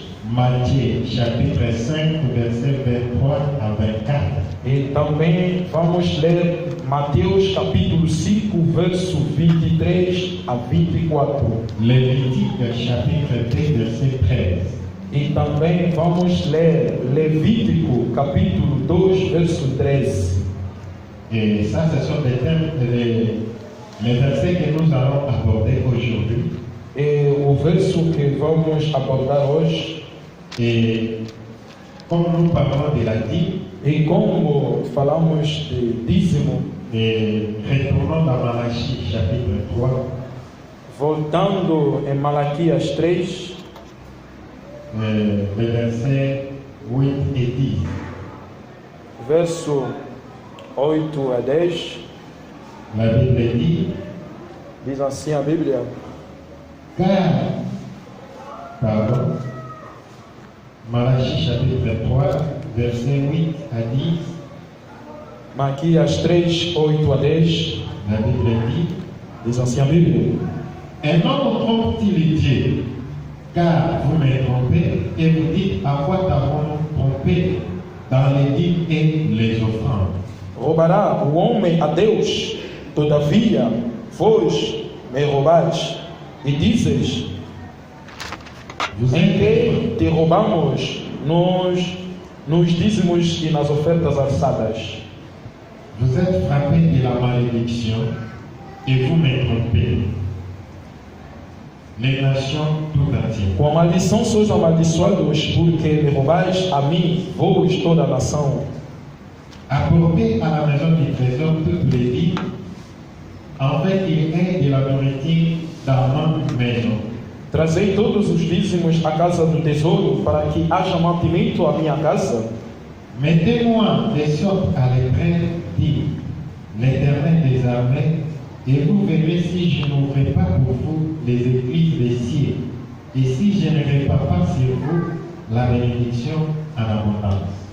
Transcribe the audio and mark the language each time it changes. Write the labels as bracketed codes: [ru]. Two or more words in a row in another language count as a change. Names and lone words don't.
[fr] Matthieu, chapitre 5, versets 23 à 24. [pt] e também vamos ler Mateus capítulo 5, verso 23 a 24, [fr] Lévitique, chapitre 2, verset 13. [pt] e também vamos ler Levítico capítulo 2, verso 13. [fr] Et ça, ce sont des thèmes, les versets que nous allons aborder aujourd'hui. [pt] É o verso que vamos abordar hoje. [fr] Et comme nous parlons de la dîme, [pt] E como falamos de dízimo, [fr] et retournons dans Malachie, chapitre 3, [pt] voltando em Malaquias 3, [fr] les versets 8 et 10. [pt] verso 8 a 10, [fr] La Bible dit, [pt] diz assim a Bíblia: [fr] Malachie, chapitre 3, versets 8 à 10, [pt] Malaquias 3, 8 a 10, [fr] la Bible dit, [pt] diz assim a Bíblia: [fr] un homme trompe-t-il Dieu? Car vous me trompez et vous dites à quoi t'avons-nous trompé dans les dîmes et les offrandes. [pt] roubará o homem a Deus? Todavia, vós me roubais, e dizes: [fr] Vous [pt] em [fr] êtes, [pt] que te roubamos nos dízimos e nas ofertas alçadas? [fr] vous êtes frappés de la malédiction et vous me trompez. Les nations tout entières. [pt] Com a maldição sois amaldiçoados, porque me roubais a mim, vós toda a nação. [fr] Apportez à la maison du trésor toutes les dîmes, afin qu'il y ait de la nourriture dans ma maison. [pt] Trazei todos os dízimos à casa do tesouro, para que haja mantimento à minha casa. [fr] Mettez-moi des sortes à l'épreuve, dit l'Éternel des armées, et vous verrez si je n'ouvrirai pas pour vous les églises des cieux, et si je ne répands pas sur vous la bénédiction en abondance.